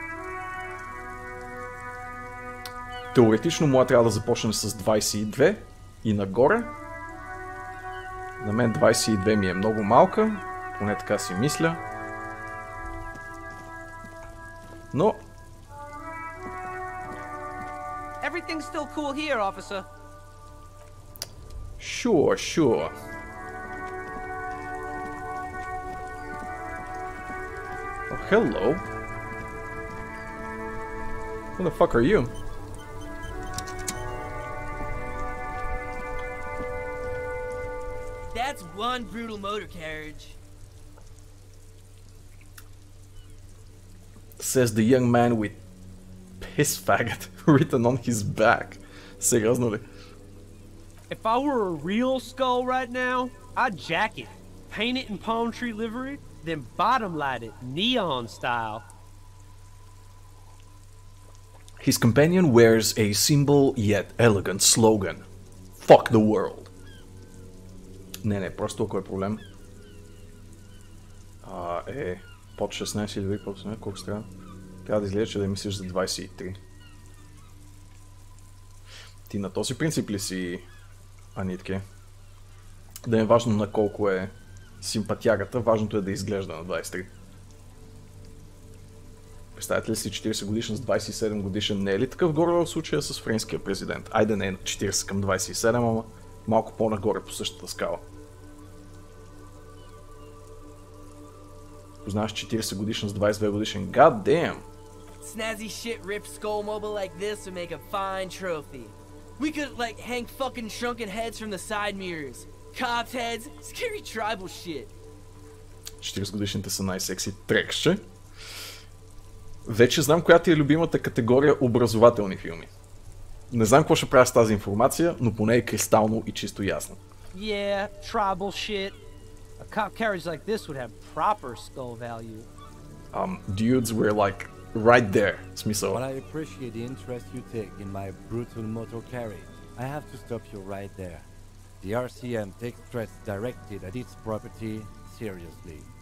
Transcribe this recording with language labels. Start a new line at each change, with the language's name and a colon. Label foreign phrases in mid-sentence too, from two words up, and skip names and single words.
Bulgarian: Теоретично моя трябва да започне с 22, И нагоре. На мен 22 ми е много малка, поне така си мисля. Но...
English: Everything's still cool here, officer. Sure. Oh, hello. Who the fuck are you? That's one brutal motor carriage. Says the young man with piss faggot written on his back.
Bulgarian: Сериозно ли?
English: If I were a real skull right now, I'd jack it, paint it in palm tree livery, then bottom light it neon style. His companion wears a simple yet elegant slogan. Fuck the world.
Bulgarian: Не, просто ако е проблем. Под 16 или дори под 18, колко ще трябва? Трябва да изглежда, че да мислиш за 23. Ти на този принцип ли си, Анитке? Да е важно на колко е симпатягата, важното е да изглежда на 23. Представете ли си 40 годишен с 27 годишен, не е ли такъв горе в случая с френския президент? Айде не е 40 към 27, ама малко по-нагоре по същата скала. Познаваш 40 годишен с 22 годишен,
English: god damn! Snazzy shit ripped skull mobile like this would make a fine trophy. We could like hang fucking shrunken heads from the side mirrors. Cops heads, scary tribal shit.
Bulgarian: 40 годишните са най-секси трекще. Вече знам коя ти е любимата категория образователни филми. Не знам какво ще правя с тази информация, но поне е кристално и чисто ясно.
English: Yeah, tribal shit. A cop carriage like this would have proper skull value. Dudes were like right there.
Bulgarian: Смисъл.
English: But I appreciate the interest you take in my brutal motor carriage. I have to stop you right there. The RCM takes threats directed at its property seriously.